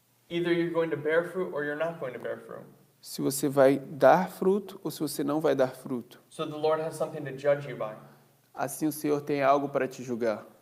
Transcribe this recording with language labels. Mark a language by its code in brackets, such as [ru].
[en] Either you're going to bear fruit or you're not going to bear fruit. [pt] Se você vai dar fruto ou se você não vai dar fruto. [en] So the Lord has something to judge you by. [pt] Assim o Senhor tem algo para te julgar.